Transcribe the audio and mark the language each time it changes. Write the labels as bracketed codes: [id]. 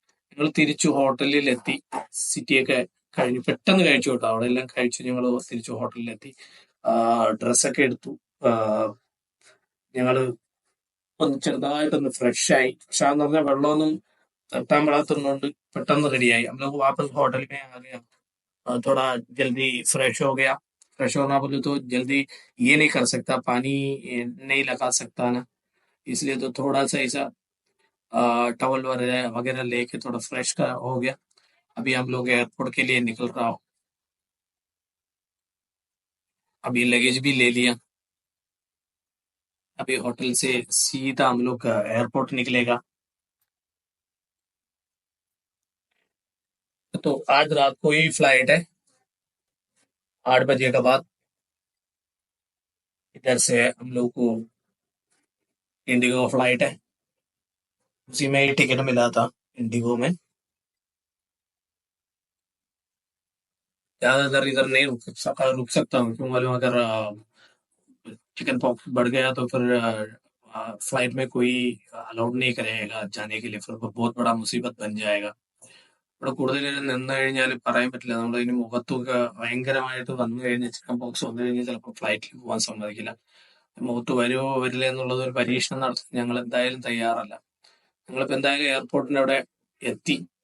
[ml] ഞങ്ങൾ തിരിച്ചു ഹോട്ടലിലെത്തി. സിറ്റിയൊക്കെ കഴിഞ്ഞു, പെട്ടെന്ന് കഴിച്ചു കേട്ടോ. അവിടെ എല്ലാം കഴിച്ചു ഞങ്ങൾ തിരിച്ചു ഹോട്ടലിലെത്തി. ഡ്രസ്സൊക്കെ എടുത്തു. ഞങ്ങള് ഒന്ന് ചെറുതായിട്ടൊന്ന് ഫ്രഷ് ആയി. ഫ്രഷ് ആന്ന് പറഞ്ഞാൽ വെള്ളമൊന്നും തട്ടാൻ പെടാത്തതുകൊണ്ട് പെട്ടെന്ന് റെഡിയായി. [hi] हम लोग वापस होटल में आ गया. थोड़ा जल्दी फ्रेश हो गया. फ्रेश होना बोले तो जल्दी ये नहीं कर सकता, पानी नहीं लगा सकता ना, इसलिए तो थोड़ा सा ऐसा टवल वगैरह वगैरह लेके थोड़ा फ्रेश का हो गया. अभी हम लोग एयरपोर्ट के लिए निकल रहा हो. अभी लगेज भी ले लिया. अभी होटल से सीधा हम लोग एयरपोर्ट निकलेगा. तो आज रात को ही फ्लाइट है, 8 बजे के बाद. इधर से हम लोग को इंडिगो फ्लाइट है, उसी में ही टिकट मिला था इंडिगो में. ज्यादा देर इधर नहीं रुक सकता हूँ, क्यों मालूम अगर चिकन पॉक्स बढ़ गया तो फिर फ्लाइट में कोई अलाउड नहीं करेगा जाने के लिए. फिर बहुत बड़ा मुसीबत बन जाएगा. [ml] ഇവിടെ കൂടുതൽ നേരം നിന്ന് കഴിഞ്ഞാൽ പറയാൻ പറ്റില്ല. നമ്മൾ ഇതിന് മുഖത്തൊക്കെ ഭയങ്കരമായിട്ട് വന്നു കഴിഞ്ഞാൽ, ചിക്കൻ ബോക്സ് വന്നു കഴിഞ്ഞാൽ ചിലപ്പോൾ ഫ്ലൈറ്റിൽ പോകാൻ സമ്മതിക്കില്ല. മുഖത്ത് വരുമോ വരില്ല എന്നുള്ളത് ഒരു പരീക്ഷണം നടത്താൻ ഞങ്ങൾ എന്തായാലും തയ്യാറല്ല. ഞങ്ങളിപ്പോ എന്തായാലും എയർപോർട്ടിന്റെ അവിടെ എത്തി.